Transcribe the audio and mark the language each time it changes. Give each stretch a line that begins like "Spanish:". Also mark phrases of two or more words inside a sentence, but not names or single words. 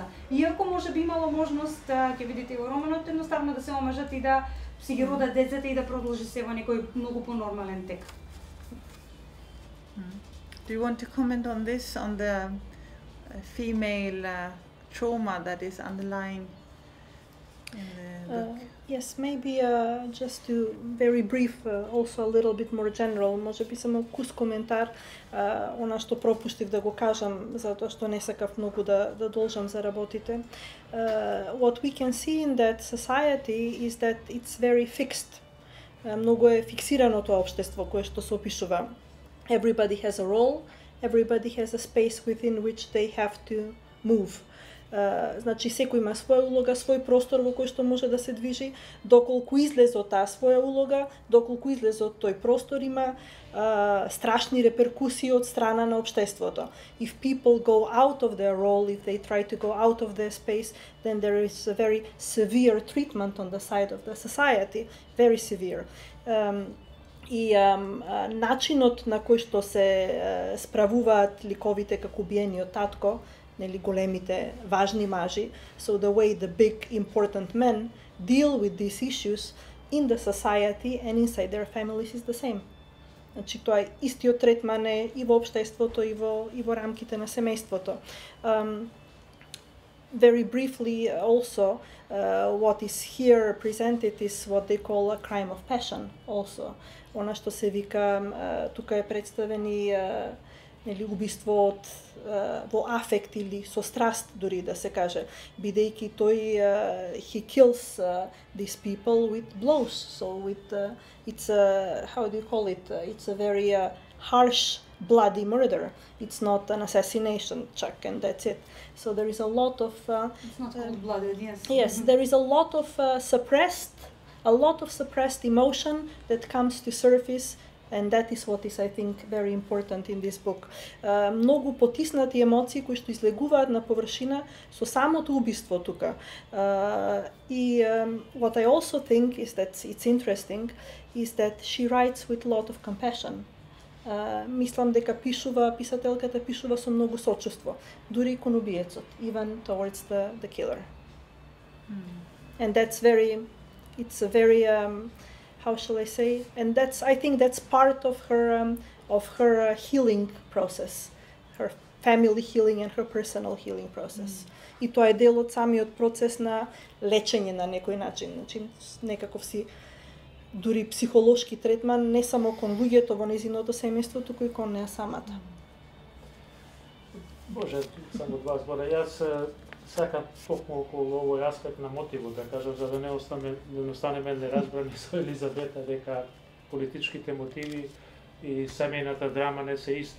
Macedonian: Иако може би имало можност, ќе видите во романот, едноставно да се омажат и да си ги родат децата и да продолжи се во некој многу понормален тек.
English: Do you want to comment on this, on the female trauma that is underlying in the book? Yes, maybe just to very brief, also a little bit more general,
Macedonian: може би само кус коментар, она што пропуштив да го кажам, затоа што не сакав многу да должам за работите.
English: What we can see in that society is that it's very fixed.
Macedonian: Многу е фиксирано тоа општество кое што се опишува.
English: Everybody has a role, everybody has a space within which they have to move.
Macedonian: Значи секој има своја улога, свој простор во кој што може да се движи, доколку излезе од таа своја улога, доколку излезе од тој простор има страшни реперкусии од страна на општеството.
English: If people go out of their role, if they try to go out of their space, then there is a very severe treatment on the side of the society, very severe.
Macedonian: И начинот на кој што се справуваат ликовите како убиениот татко, нели големите важни мажи,
English: so the way the big important men deal with these issues in the society and inside their families is the same.
Macedonian: Значи тоа е истиот третман е и во општеството и во рамките на семејството.
English: Very briefly also, what is here presented is what they call a crime of passion also.
Macedonian: Она што се вика, тука е представени нели убиство во афект или со страст дури да се каже, бидејќи тој
English: he kills these people with blows, so with it's a, how do you call it, it's a very harsh bloody murder. It's not an assassination, Chuck, and that's it. So there is a lot of it's not cold-blooded, yes. Yes, there is a lot of suppressed emotion that comes to surface, and that is what is, I think, very important in this book.
Macedonian: Многу потиснати емоции кои што излегуваат на површина со самото убиство тука.
English: И what I also think is that it's interesting is that she writes with a lot of compassion.
Macedonian: Мислам дека писателката пишува со многу сочувство, дури кон убиецот,
English: even towards the killer. And that's very, it's a very how shall I say? And I think that's part of her healing process, her family healing and her personal healing process.
Macedonian: И тоа е дел од самиот процес на лечење на некој начин, значи некаков си дури психолошки третман не само кон луѓето во незиното семејство, туку и кон неа самата. Боже, само два збора. Јас сакам токму околу овој аспект на мотивот да кажам, за да не останеме неразбрани со Елизабета дека политичките мотиви и семејната драма не се исто.